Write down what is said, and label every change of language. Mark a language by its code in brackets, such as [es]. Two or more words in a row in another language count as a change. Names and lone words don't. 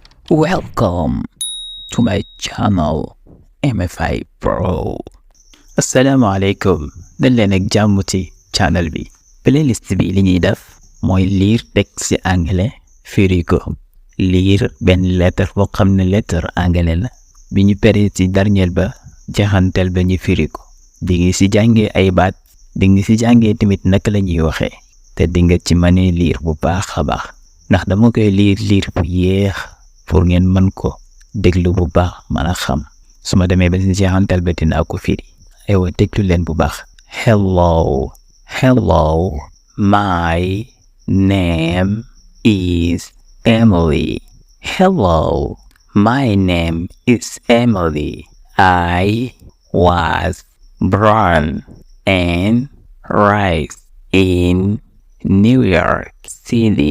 [en] Welcome to my channel MFI Pro. [wo] Asalaamaaleykum dañ leen ak jàmm ci channel bi. Playlist bi li ñuy def mooy [fr] lire texte [wo] ci anglais firi ko. Lire benn lettre boo xam ne [fr] lettre anglais [wo] la bi ñu paree ci dernier ba jeexantal ba ñu firi ko. di ngi ci jàngee ay baat di ngi ci jàngee tamit naka la ñuy waxee te di nga ci mënee lire bu baax a baax ndax dama koy lire bu yéex pour ngeen mën ko déglu bu baax mën a xam su ma demee ba ci jeexantal ba dinaa ko firi aywa déglu leen bu baax. [en] Hello, my name is Emily. Hello, my name is Emily. I was born and raised in New York City.